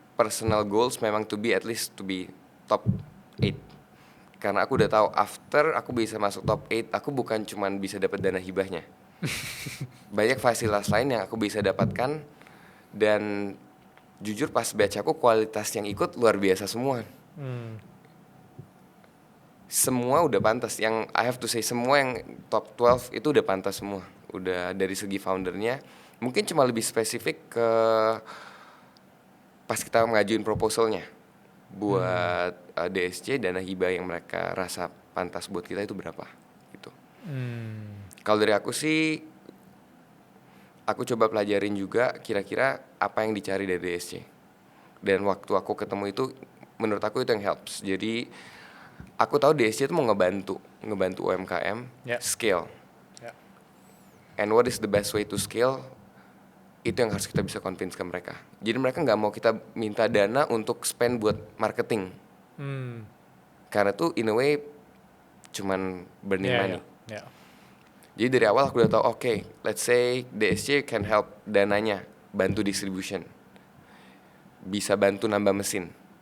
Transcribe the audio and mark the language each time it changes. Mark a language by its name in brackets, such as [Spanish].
[English] personal goals [Indonesian] memang [English] to be at least to be top 8. [Indonesian] Karena aku udah tahu after aku bisa masuk top 8, aku bukan cuman bisa dapat dana hibahnya. Banyak fasilitas lain yang aku bisa dapatkan, dan jujur pas batch aku kualitas yang ikut luar biasa semua. Semua udah pantas, yang [English] I have to say [Indonesian] semua yang top 12 itu udah pantas semua. Udah dari segi foundernya, mungkin cuma lebih spesifik ke pas kita ngajuin proposalnya buat DSC, dana hibah yang mereka rasa pantas buat kita itu berapa gitu. Kalau dari aku sih, aku coba pelajarin juga kira-kira apa yang dicari dari DSC. Dan waktu aku ketemu itu, menurut aku itu yang helps. Jadi aku tahu DSC itu mau ngebantu UMKM scale. [English] And what is the best way to scale? [Indonesian] Itu yang harus kita bisa convince ke mereka. Jadi mereka nggak mau kita minta dana untuk spend buat marketing. Karena tuh [English] in a way [Indonesian] cuman [English] burning money. [Indonesian] Jadi dari awal aku udah tahu, oke, [English] let's say DSC can help [Indonesian] dananya, bantu distribution, bisa bantu nambah mesin.